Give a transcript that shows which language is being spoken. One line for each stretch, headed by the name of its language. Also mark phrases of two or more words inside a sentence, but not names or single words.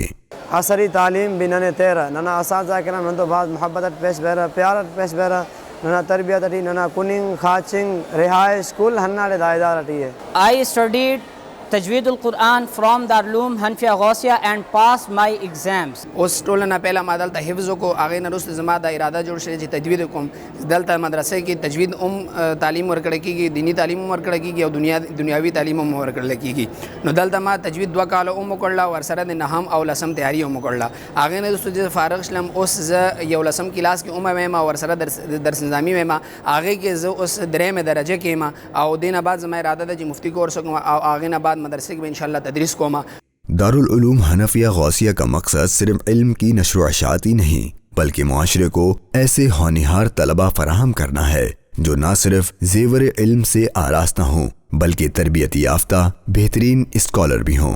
Brahui: عصری تعلیم بھی ننے تیرہ ننا اساتذہ کرام نن تو بعد محبت پیش بیرہ، پیارت پیش بیرہ، ننا تربیت اٹھی، ننا کننگ، خاچنگ، رہائش اسکول ہننا لے دائدار اٹھی ہے۔
English: I studied
Arabic: تجوید القرآن
English: فرام دارالعلوم حنفیہ غوثیہ اینڈ پاس مائی ایگزامس۔
Pashto: اس ټولنه پہلا ما دلته حفظ کو هغې نه وروسته زما د اراده جوړ شوې چې تجوید وکړم۔ دلته مدرسې کې تجوید تعلیم ورکړل کېږي، دینی تعلیم هم ورکړل کېږي او دنیاوي تعلیم هم ورکړل کېږي۔ نو دلته ما تجوید 2 کاله هم وکړله، ورسره د نهم او لسم تیاری هم وکړله۔ هغې نه وروسته چې فارغ شلم، اوس زه یو لسم کلاس کې هم یم او ورسره درس نظامي یم، هغې کې زه اوس درېیمې درجه کې یم، او دې نه بعد زما اراده ده چې مفتي کورس وکړم او هغې نه بعد مدرسې کې به انشاءاللہ تدریس کوما۔
Urdu: دارالعلوم حنفیہ غوثیہ کا مقصد صرف علم کی نشر و اشاعت ہی نہیں، بلکہ معاشرے کو ایسے ہونہار طلبہ فراہم کرنا ہے جو نہ صرف زیور علم سے آراستہ ہوں بلکہ تربیت یافتہ بہترین اسکالر بھی ہوں۔